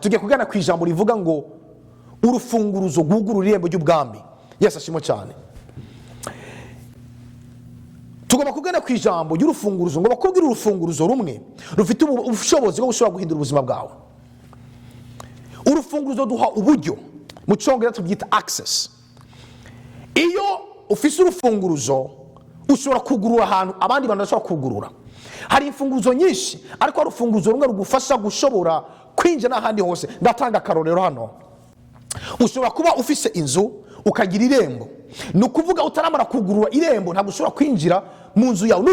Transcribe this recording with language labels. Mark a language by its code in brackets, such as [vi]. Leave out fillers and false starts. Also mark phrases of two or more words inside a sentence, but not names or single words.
[rw] Tugiye kugana ku ijambo rivuga ngo urufunguruzo gwugurura irembo ry'ubwami. Yesu ashimwe cyane. Tugomba kugana ku ijambo y'urufunguruzo ngo bakubwire urufunguruzo rumwe rufite ubushobozi bwo gushobora guhindura ubuzima bwawe. Urufunguruzo duha uburyo, mu cyongereza tubyita access. Iyo ufise urufunguruzo ushobora kugurura ahantu abandi bantu bashobora kugurura. Hari imfunguruzo nyinshi, ariko urufunguruzo rumwe rugufasha gushobora kwinjira n'ahandi hose. Ndatanga akarorero hano. Ushobora kuba ufise inzu ukagira irembo, nukuvuga utaramara kugurura irembo ntabwo ushobora kwinjira mu nzu yawe.